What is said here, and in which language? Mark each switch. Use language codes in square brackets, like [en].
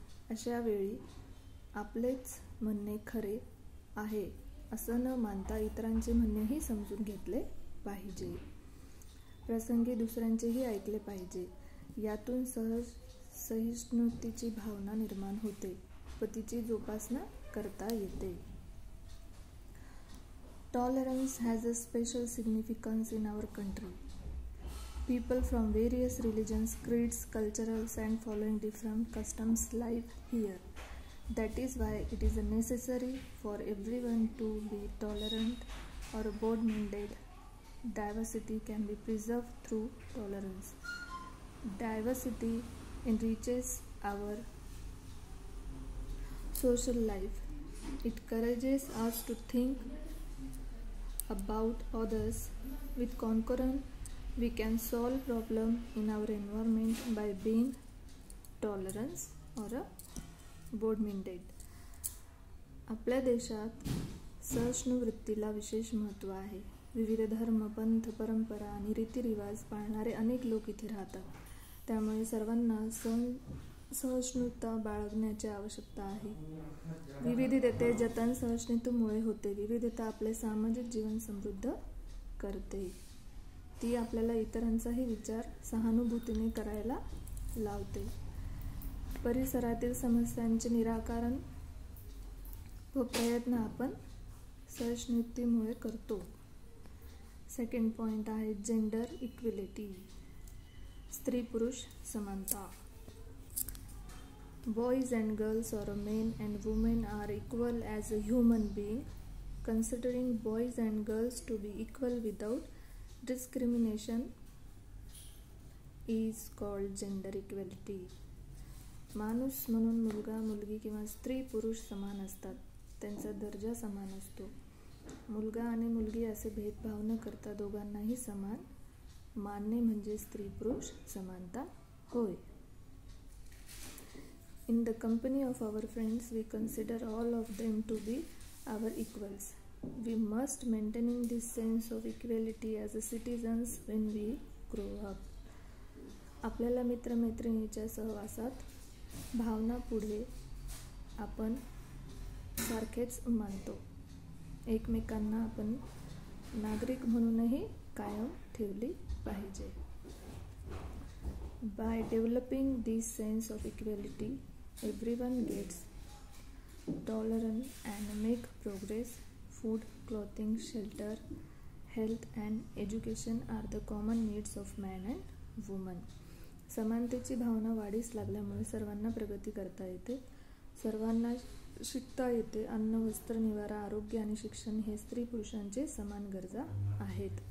[mr] अशा वेळी आपलेच म्हणणे खरे आहे असं न मानता इतरांचे म्हणणेही समजून घेतले पाहिजे. प्रसंगी दुसऱ्यांचेही ऐकले पाहिजे. यातून सहिष्णुतेची भावना निर्माण होते व तिची जोपासना करता येते. [en] Tolerance has a special significance in our country. People from various religions, creeds, cultures and following different customs live here. That is why it is necessary for everyone to be tolerant or broad-minded. Diversity can be preserved through tolerance. Diversity enriches our social life. It encourages us to think about others with concern. We can solve problems in our environment by being tolerant or broad-minded. [mr] आपल्या देशात सहिष्णुवृत्तीला विशेष महत्त्व आहे. विविध धर्म, पंथ, परंपरा आणि रीतिरिवाज पाळणारे अनेक लोक इथे राहतात. त्यामुळे सर्वांना सहिष्णुता बाळगण्याची आवश्यकता आहे. विविधतेचे जतन सहिष्णुतेमुळे होते. विविधता आपले सामाजिक जीवन समृद्ध करते. ती आपल्याला इतरांचाही विचार सहानुभूतीने करायला लावते. परिसरातील समस्यांचे निराकरण व प्रयत्न आपण सहिष्णुतेमुळे करतो. सेकंड पॉइंट आहे जेंडर इक्वॅलिटी. स्त्री पुरुष समानता. [en] Boys and girls or men and women are equal as a human being. Considering boys and girls to be equal without discrimination is called gender equality. [mr] माणूस म्हणून मुलगा, मुलगी किंवा स्त्री पुरुष समान असतात. त्यांचा दर्जा समान असतो. मुलगा आणि मुलगी असे भेदभाव न करता दोघांनाही समान मानणे म्हणजे स्त्री पुरुष समानता होय. [en] In the company of our friends, we consider all of them to be our equals. We must maintain this sense of equality as citizens when we grow up. [mr] आपल्याला मित्रमैत्रिणीच्या सहवासात भावना पुढे आपण सारखेच मानतो. एकमेकांना आपण नागरिक म्हणूनही कायम ठेवली पाहिजे. [en] By developing this sense of equality, everyone gets tolerant and make progress. Food, clothing, shelter, health and education are the common needs of man and woman. [mr] समानतेची भावना वाढीस लागल्यामुळे सर्वांना प्रगती करता येते. सर्वांना शिकता येते. अन्न, वस्त्र, निवारा, आरोग्य आणि शिक्षण हे स्त्री पुरुषांचे समान गरजा आहेत.